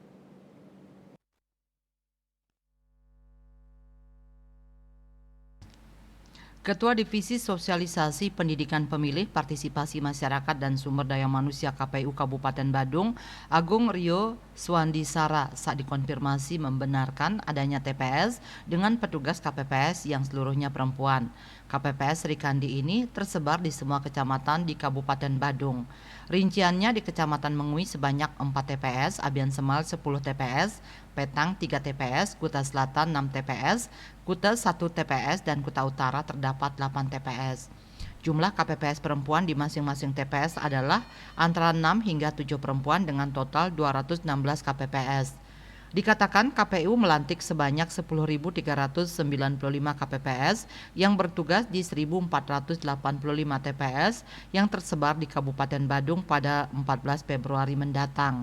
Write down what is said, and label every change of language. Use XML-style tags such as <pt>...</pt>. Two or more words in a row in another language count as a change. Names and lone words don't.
<id>Ketua Divisi Sosialisasi Pendidikan Pemilih, Partisipasi Masyarakat dan Sumber Daya Manusia KPU Kabupaten Badung, Agung Rio Swandisara, saat dikonfirmasi membenarkan adanya TPS dengan petugas KPPS yang seluruhnya perempuan. KPPS Rikandi ini tersebar di semua kecamatan di Kabupaten Badung. Rinciannya di Kecamatan Mengui sebanyak 4 TPS, Abian Semal 10 TPS, Petang 3 TPS, Kuta Selatan 6 TPS, Kuta 1 TPS, dan Kuta Utara terdapat 8 TPS. Jumlah KPPS perempuan di masing-masing TPS adalah antara 6 hingga 7 perempuan dengan total 216 KPPS. Dikatakan KPU melantik sebanyak 10.395 KPPS yang bertugas di 1.485 TPS yang tersebar di Kabupaten Badung pada 14 Februari mendatang.</id>